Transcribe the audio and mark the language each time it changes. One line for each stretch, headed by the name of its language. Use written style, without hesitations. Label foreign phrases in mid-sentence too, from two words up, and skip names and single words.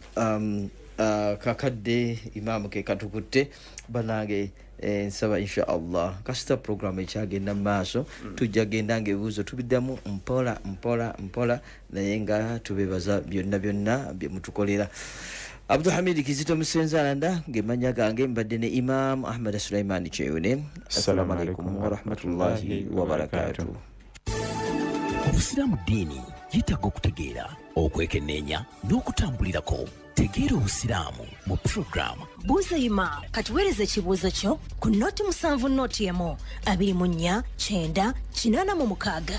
Ganda: Kakadde Imam ke katukutte banange nsaba
Arabic: إن شاء الله
Ganda: kasita program ekyagenda maaso tujja genda ngebuuzo tubiddamu mpola naye nga tubebaza byonna bye mutukolera. Abdul Hamid Kizito Musenzalanda ngemanya gange mbadde ne Imam Ahmad Sulaiman Cheyune.
Arabic: السلام عليكم ورحمة الله وبركاته.
Ganda: Obusiramu ddiini yetaaga okutegeera, okwekenneenya n'okutambulirako. Tegeera obusiraamu mu program Buuza Imam. Katuweereza ekibuuzo kyo ku noti 7 noti emu 24 9 86.